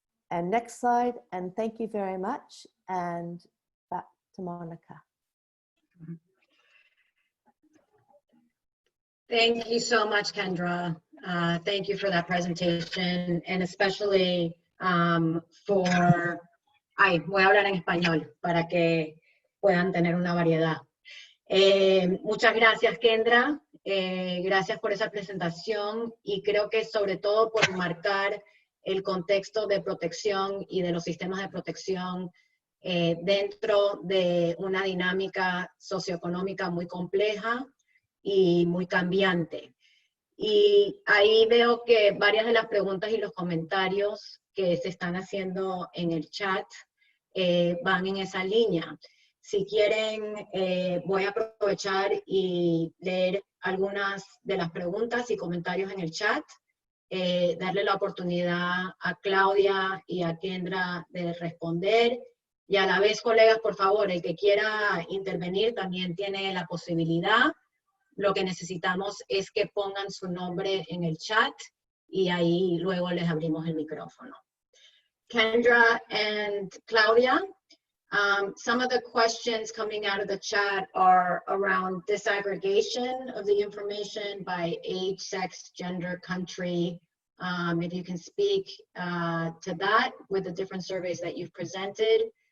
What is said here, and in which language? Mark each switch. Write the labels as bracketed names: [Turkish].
[English] And next slide, and thank you very much. And back to Monica. Thank you so much, Kendra. Thank you for that presentation, and especially for... [Spanish] voy a hablar en español para que puedan tener una variedad. Muchas gracias, Kendra. Gracias por esa presentación, y creo que sobre todo por marcar el contexto de protección y de los sistemas de protección dentro de una dinámica socioeconómica muy compleja y muy cambiante. Y ahí veo que varias de las preguntas y los comentarios que se están haciendo en el chat van en esa línea. Si quieren, voy a aprovechar y leer algunas de las preguntas y comentarios en el chat, darle la oportunidad a Claudia y a Kendra de responder, y a la vez, colegas, por favor, el que quiera intervenir también tiene la posibilidad. Lo que necesitamos es que pongan su nombre en el chat y ahí luego les abrimos el micrófono. [English] Kendra and Claudia, some of the questions coming out of the chat are around disaggregation of the information by age, sex, gender, country. If you can speak to that with the different surveys that you've presented.